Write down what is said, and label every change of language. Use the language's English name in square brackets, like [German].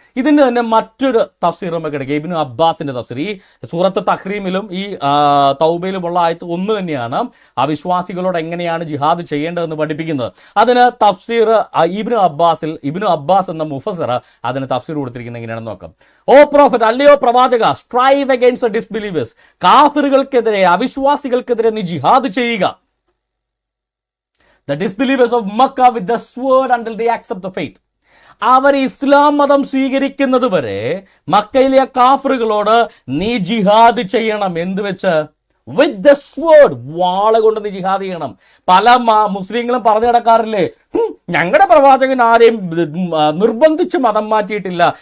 [Malayalam] ഇതിൻ്റെ തന്നെ മറ്റൊരു തഫ്സീറും ഒക്കെ എടുക്കുക, ഇബ്നു അബ്ബാസിന്റെ തഫ്സീർ. ഈ സൂറത്ത് തഹ്രീമിലും ഈ തൗബയിലുമുള്ള ആയത്ത് ഒന്ന് തന്നെയാണ് അവിശ്വാസികളോട് എങ്ങനെയാണ് ജിഹാദ് ചെയ്യേണ്ടതെന്ന് പഠിപ്പിക്കുന്നത്. അതിന് തഫ്സീർ ഇബ്നു അബ്ബാസ് എന്ന മുഫസ്സിർ അതിന് തഫ്സീർ കൊടുത്തിരിക്കുന്നത് എങ്ങനെയാണെന്ന് നോക്കാം. [English] O prophet, [Malayalam] അല്ലയോ പ്രവാചക, [English] strive against the disbelievers, [Malayalam] കാഫിറുകൾക്കെതിരെ അവിശ്വാസികൾക്കെതിരെ നീ ജിഹാദ് ചെയ്യുക. [English] The disbelievers of Makkah with the sword until they accept the faith. [Malayalam] അവർ ഇസ്ലാം മതം സ്വീകരിക്കുന്നത് വരെ മക്കയിലെ കാഫറുകളോട് നീ ജിഹാദ് ചെയ്യണം. എന്ത് വെച്ച്? [English] with the sword, [Malayalam] വാള കൊണ്ട് നീ ജിഹാദ് ചെയ്യണം. പല മുസ്ലിങ്ങളും പറഞ്ഞു നടക്കാറില്ലേ, ഞങ്ങളുടെ പ്രവാചകൻ ആരെയും നിർബന്ധിച്ച് മതം മാറ്റിയിട്ടില്ല.